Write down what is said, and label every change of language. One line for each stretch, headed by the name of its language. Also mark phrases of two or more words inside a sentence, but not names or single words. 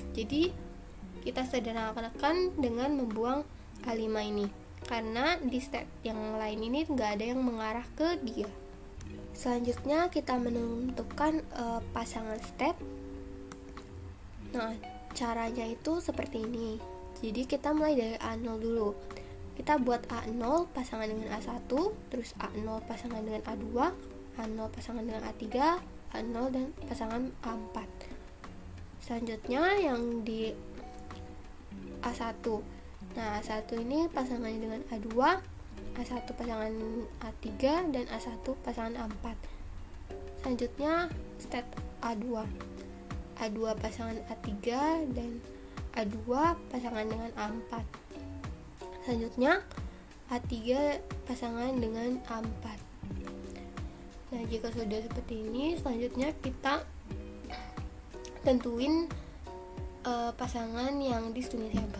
Indonesian: Jadi kita sederhanakan dengan membuang A5 ini, karena di state yang lain ini nggak ada yang mengarah ke dia. Selanjutnya kita menentukan pasangan state. Nah, caranya itu seperti ini. Jadi kita mulai dari A0 dulu. Kita buat A0 pasangan dengan A1, terus A0 pasangan dengan A2, A0 pasangan dengan A3, A0 dan pasangan A4. Selanjutnya yang di A1. Nah, A1 ini pasangannya dengan A2, A1 pasangan A3, dan A1 pasangan A4. Selanjutnya state A2. A2 pasangan A3 dan A2 pasangan dengan A4. Selanjutnya A3 pasangan dengan A4. Nah, jika sudah seperti ini, selanjutnya kita tentuin pasangan yang distinguishable.